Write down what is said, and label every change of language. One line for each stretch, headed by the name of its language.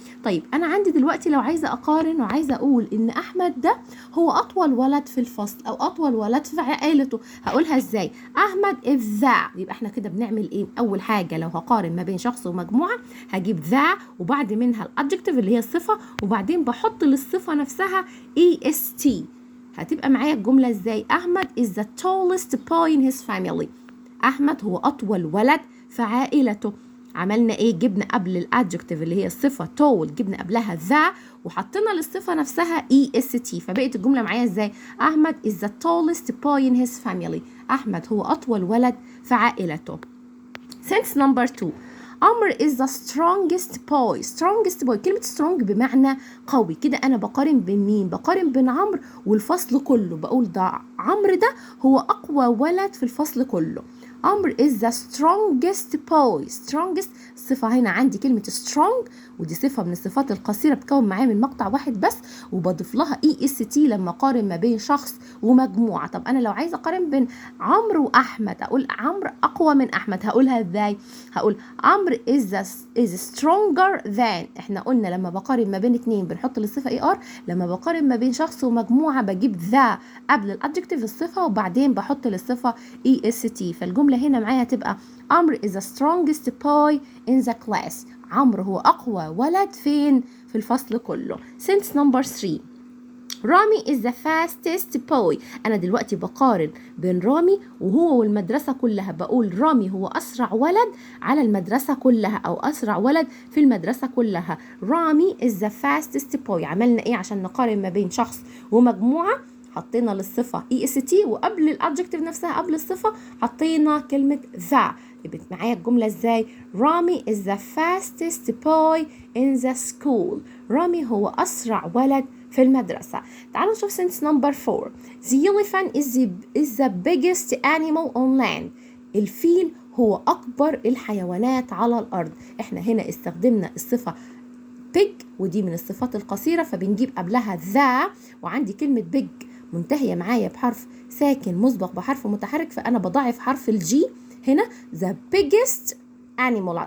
Arabic: طيب أنا عندي دلوقتي لو عايزة أقارن وعايزة أقول إن أحمد ده هو أطول ولد في الفصل أو أطول ولد في عائلته، هقولها إزاي؟ أحمد
English: is the،
Arabic: يبقى إحنا كده بنعمل إيه؟ أول حاجة لو هقارن ما بين شخص ومجموعة هجيب the وبعد منها الادجكتيف اللي هي الصفة، وبعدين بحط للصفة نفسها est. هتبقى معايا الجملة ازاي؟
English: أحمد is the tallest boy in his family.
Arabic: أحمد هو أطول ولد في عائلته. عملنا ايه؟ جبنا قبل الادجكتيف اللي هي الصفة tall جبنا قبلها ذا وحطينا للصفة نفسها est، فبقت الجملة معايا ازاي؟ أحمد
English: is the tallest boy in his family.
Arabic: أحمد هو أطول ولد في عائلته.
English: Sentence number 2. عمرو is the strongest boy. strongest boy،
Arabic: كلمة strong بمعنى قوي. كده أنا بقارن بين مين؟ بقارن بين عمرو والفصل كله. بقول ده عمرو ده هو أقوى ولد في الفصل كله.
English: عمرو is the strongest boy.
Arabic: strongest صفة هنا عندي كلمة strong، ودي صفة من الصفات القصيرة بتكون معايا من مقطع واحد بس، وبضيف لها est لما أقارن ما بين شخص ومجموعة. طب أنا لو عايزة أقارن بين عمرو وأحمد أقول عمرو أقوى من أحمد، هقولها إزاي؟ هقول عمرو
English: is stronger than.
Arabic: إحنا قلنا لما بقارن ما بين اتنين بنحط للصفة er، لما بقارن ما بين شخص ومجموعة بجيب ذا قبل الادجكتيف الصفة وبعدين بحط للصفة est. فالجملة هنا معايا هتبقى
English: عمرو is the strongest boy in the class.
Arabic: عمرو هو أقوى ولد فين؟ في الفصل كله.
English: Sentence number 3. رامي is the fastest boy.
Arabic: أنا دلوقتي بقارن بين رامي وهو والمدرسة كلها، بقول رامي هو أسرع ولد على المدرسة كلها أو أسرع ولد في المدرسة كلها.
English: رامي is the fastest boy.
Arabic: عملنا إيه عشان نقارن ما بين شخص ومجموعة؟ حطينا للصفة est وقبل الادجكتيف نفسها قبل الصفة حطينا كلمة ذا. يبقى معايا الجملة ازاي؟
English: رامي is the fastest boy in the school.
Arabic: رامي هو أسرع ولد في المدرسة. تعالوا نشوف
English: sentence number 4. The elephant is the biggest animal on land.
Arabic: الفيل هو أكبر الحيوانات على الأرض. احنا هنا استخدمنا الصفة big ودي من الصفات القصيرة فبنجيب قبلها ذا، وعندي كلمة big منتهية معايا بحرف ساكن مسبق بحرف متحرك، فأنا بضاعف حرف الجي هنا
English: the biggest animal.